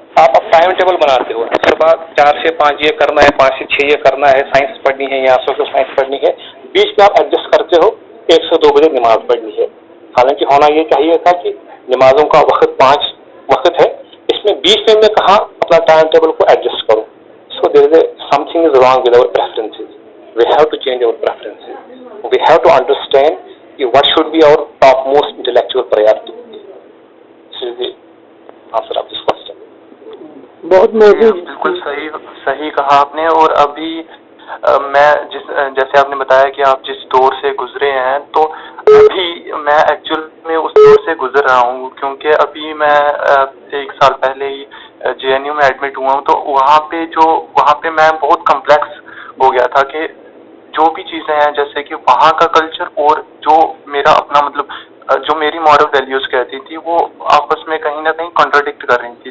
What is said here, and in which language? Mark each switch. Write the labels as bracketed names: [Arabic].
[Urdu] آپ اب time table بناتے ہو، ہر بات 4 سے 5 یہ کرنا ہے، 5 سے 6 یہ کرنا ہے، سائنس پڑھنی ہے یا سوشل سائنس پڑھنی ہے، بیچ میں آپ ایڈجسٹ کرتے ہو 1 سے 2 بجے نماز پڑھنی ہے. حالانکہ ہونا یہ چاہیے تھا کہ نمازوں کا وقت 5 وقت ہے، اس میں بیچ میں کہاں اپنا ٹائم ٹیبل کو ایڈجسٹ کروں. [English] So there is something is wrong with our preferences. We have to change our preferences. We have to understand کہ what should be our top most intellectual priority. This is the answer of this question. [Urdu] بہت موضوع بالکل صحیح کہا آپ نے. اور ابھی میں جیسے آپ نے بتایا کہ آپ جس دور سے گزرے ہیں، تو ابھی میں ایکچوئل میں اس دور سے گزر رہا ہوں، کیونکہ ابھی میں 1 سال پہلے ہی JNU میں ایڈمٹ ہوا ہوں. تو وہاں پہ میں بہت کمپلیکس ہو گیا تھا کہ جو بھی چیزیں ہیں، جیسے کہ وہاں کا کلچر اور جو میرا اپنا مطلب جو میری مورل ویلیوز کہتی تھی، وہ آپس میں کہیں نہ کہیں کنٹراڈکٹ کر رہی تھی.